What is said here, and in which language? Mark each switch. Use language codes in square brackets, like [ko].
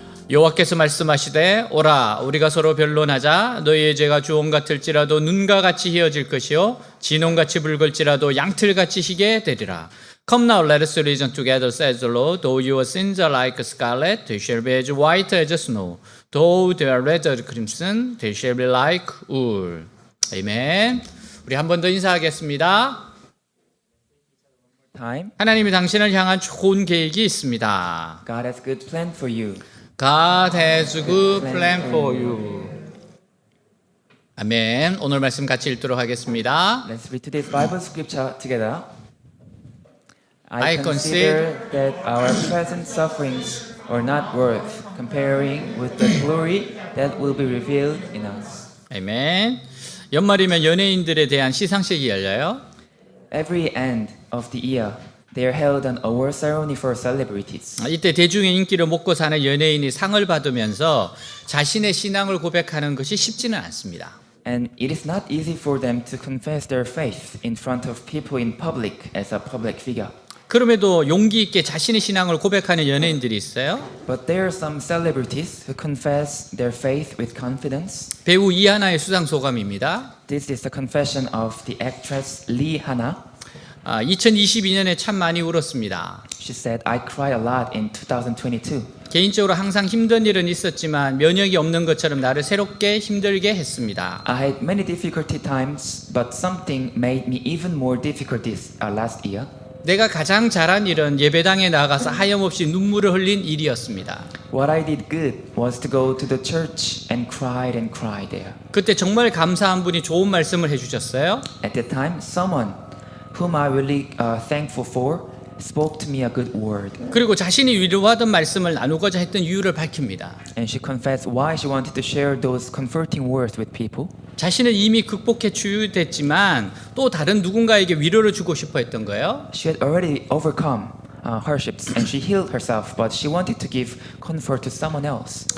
[ko] 여호와께서 말씀하시되 오라 우리가 서로 변론하자. 너희의 죄가 주홍 같을지라도 눈과 같이 희어질 것이요 진홍같이 붉을지라도 양틀같이 희게 되리라. [en] Come now, let us reason together, says the Lord. Though your sins are like scarlet, they shall be as white as snow. Though they are red as crimson, they shall be like wool. [ko] 아멘. 우리 한 번 더 인사하겠습니다. [en] Time. [ko] 하나님이 당신을 향한 좋은 계획이 있습니다. [en] God has good plan for you. God has a good plan for you. [ko] 아멘. 오늘 말씀 같이 읽도록 하겠습니다. [en] Let's read today's Bible scripture together. I I consider that our present sufferings are not worth comparing with the glory that will be revealed in us. [ko] 아멘. 연말이면 연예인들에 대한 시상식이 열려요. [en] Every end of the year, they are held an award ceremony for celebrities. [ko] 이때 대중의 인기를 먹고 사는 연예인이 상을 받으면서 자신의 신앙을 고백하는 것이 쉽지는 않습니다. [en] And it is not easy for them to confess their faith in front of people in public as a public figure. [ko] 그럼에도 용기 있게 자신의 신앙을 고백하는 연예인들이 있어요. [en] But there are some celebrities who confess their faith with confidence. [ko] 배우 이하나의 수상 소감입니다. [en] This is the confession of the actress Lee Hana. [ko] 2022년에 참 많이 울었습니다. [en] She said, I cry a lot in 2022. [ko] 개인적으로 항상 힘든 일은 있었지만 면역이 없는 것처럼 나를 새롭게 힘들게 했습니다. [en] I had many difficulty times, but something made me even more difficult this last year. [ko] 내가 가장 잘한 일은 예배당에 나가서 하염없이 눈물을 흘린 일이었습니다. [en] What I did good was to go to the church and cry there. [ko] 그때 정말 감사한 분이 좋은 말씀을 해주셨어요. [en] At that time, someone whom I really thankful for spoke to me a good word. [ko] 그리고 자신이 위로하던 말씀을 나누고자 했던 이유를 밝힙니다. [en] And she confessed why she wanted to share those comforting words with people. [ko] 자신은 이미 극복해 치유됐지만 또 다른 누군가에게 위로를 주고 싶어 했던 거예요. [en] She had already overcome hardships and she healed herself, but she wanted to give comfort to someone else.